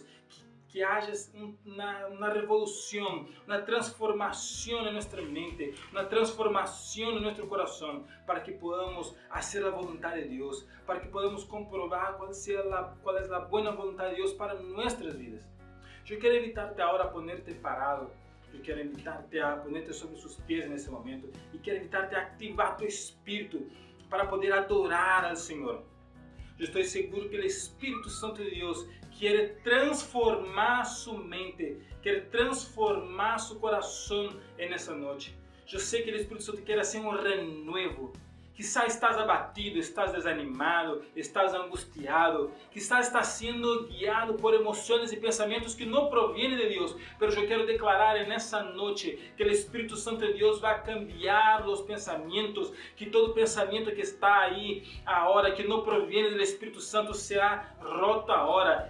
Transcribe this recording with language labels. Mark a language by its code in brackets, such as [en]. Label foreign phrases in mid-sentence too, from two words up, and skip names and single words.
[es] Que haya una revolución, una transformación en nuestra mente, una transformación en nuestro corazón, para que podamos hacer la voluntad de Dios, para que podamos comprobar cuál es la buena voluntad de Dios para nuestras vidas. Yo quiero invitarte ahora a ponerte parado. [pt] Eu quero invitar-te a ponerte sobre os seus pés nesse momento e quero invitar-te a ativar tu espírito para poder adorar ao Senhor. Eu estou seguro que o Espírito Santo de Deus quer transformar sua mente, quer transformar seu coração nessa noite. Eu sei que o Espírito Santo quer fazer um renovo. [es] Quizá estás abatido, estás desanimado, estás angustiado, quizá estás [pt] sendo guiado por emoções e pensamentos que não provêm de Deus. Mas eu quero declarar nessa noite que o Espírito Santo de Deus vai cambiar os pensamentos, que todo pensamento que está aí agora, que não provém do Espírito Santo, será roto agora.